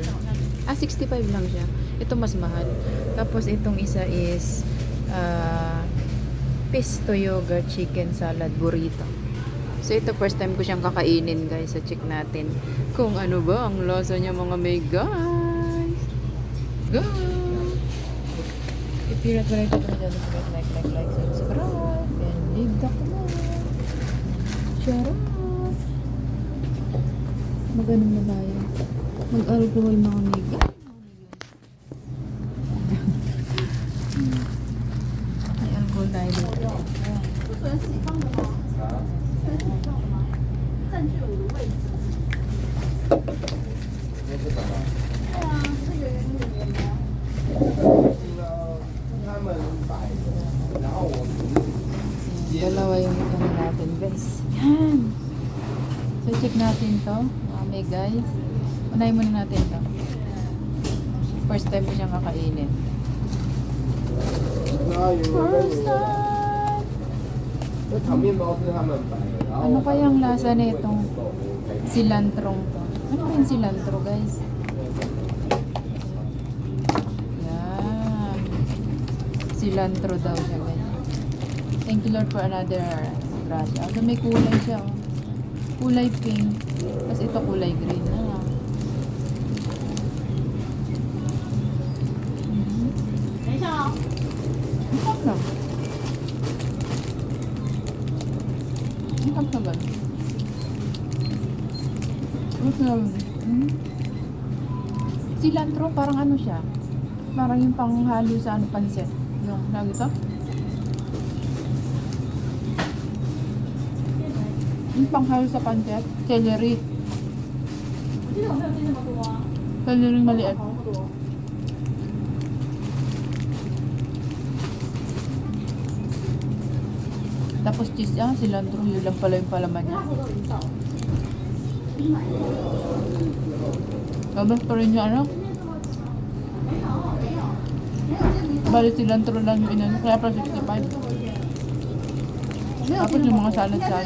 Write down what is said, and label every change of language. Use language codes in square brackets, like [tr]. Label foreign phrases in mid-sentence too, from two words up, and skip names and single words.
[tl] 65 lang siya. Ito mas mahal. Tapos itong isa is [en] pesto yogurt chicken salad burrito. [tl] So ito [en] first time [tl] ko siyang kakainin, guys. So check natin kung ano ba ang lasa niya, mga may guys. Go! [en] If you're not ready to like, subscribe, and leave the comment. [tl] Charot! Maganon na tayo. Mag-alcohol, mga may guys. May alcohol tayo dito. [zh] 这是你放的吗？这是你放的吗？占据我的位置。那是什么？对啊，是圆圆的圆的。他们摆的，然后我 [tl] Dalawa yung ano natin, guys. Yan! So check natin to. May guys. Unahin muna natin to. [en] First time [tl] ko siyang kakainin. [en] First time! [zh] 那炒面包是他们摆的，然后 [tl] Ano kayang lasa nitong cilantrong to? Ano ba yung cilantro, guys? Yan. Cilantro daw siya, guys. [en] Thank you, Lord, for another grasya. [tl] So may kulay siya, oh. Kulay pink. Tapos ito kulay green. Ah. Mhm. [zh] 等一下哦。 [tl] Ang sarap na. Ang sarap na ba? Ang sarap. Cilantro, parang ano siya? Parang yung panghalo sa ano, pansit. Yung, lagi ito? Yung panghalo sa pansit, celery. [zh] 我记得我没有订那么多啊。 [tl] Celery maliit. [zh] 好那么多。 [tl] Tapos cheese yan, cilantro, yun lang pala yung palaman [zh] 那 [tl] niya. [zh] 我都已经到了。你买的？ [tl] Labas pa rin yung ano, [zh] 没有没有没有，这你 [tl] bali cilantro lang yung inano, kaya pa 65. [zh] 没有 [tl] Tapos [zh] 订 [tl] yung [zh] 那么 [tl] mga [zh] 多， [tl] salad [zh] 应该 [tl] salad.